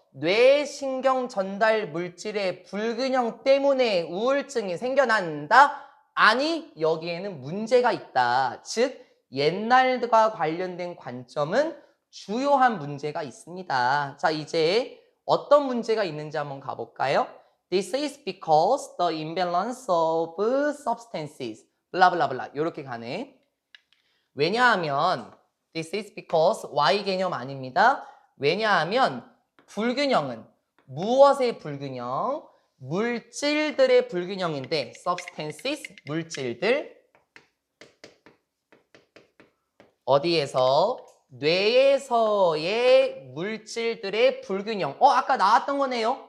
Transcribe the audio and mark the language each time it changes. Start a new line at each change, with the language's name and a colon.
Korean: 뇌신경 전달 물질의 불균형 때문에 우울증이 생겨난다? 아니, 여기에는 문제가 있다. 즉, 옛날과 관련된 관점은 주요한 문제가 있습니다. 자, 이제 어떤 문제가 있는지 한번 가볼까요?
English: This is because the imbalance of substances.
Korean: 블라블라블라 이렇게 가네. 왜냐하면
English: this is because
Korean: y 개념 아닙니다. 왜냐하면 불균형은 무엇의 불균형? 물질들의 불균형인데 substances, 물질들 어디에서? 뇌에서의 물질들의 불균형. 아까 나왔던 거네요.